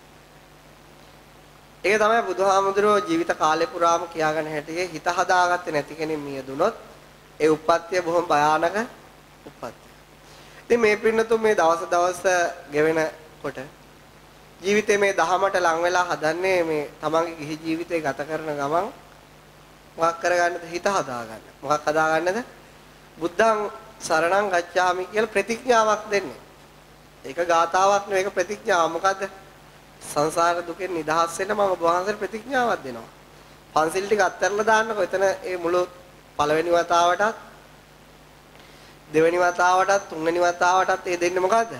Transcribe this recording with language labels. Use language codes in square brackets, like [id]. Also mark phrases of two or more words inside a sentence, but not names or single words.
[si] ඒක තමයි බුදුහාමුදුරුවෝ ජීවිත කාලේ පුරාම කියාගෙන හිටියේ හිත හදාගත්තේ නැති කෙනෙක් මියදුනොත් ඒ උප්පත්තිය බොහොම භයානක උප්පත්තියක්. ඉතින් මේ පින්නතුන් මේ දවස් ගෙවෙනකොට ජීවිතේ මේ දහමට ලං වෙලා හදන්නේ මේ තමන්ගේ ගිහි ජීවිතේ ගත කරන ගමන් මොකක් කරගන්නද? හිත හදාගන්න. මොකක් හදාගන්නද? [pi] බුද්ධං සරණං ගච්ඡාමි [si] කියලා ප්‍රතිඥාවක් දෙන්නේ. ඒක ගාතාවක් නෙවෙයි ඒක ප්‍රතිඥාව. මොකද්ද? සංසාර දුකෙන් නිදහස් වෙන්න මම ඔබ වහන්සේට ප්‍රතිඥාවක් දෙනවා. පන්සිල් ටික අත්හැරලා දාන්නකෝ. එතන ඒ මුළු පළවෙනි වතාවටත් දෙවෙනි වතාවටත් තුන්වෙනි වතාවටත් ඒ දෙන්නේ මොකද්ද?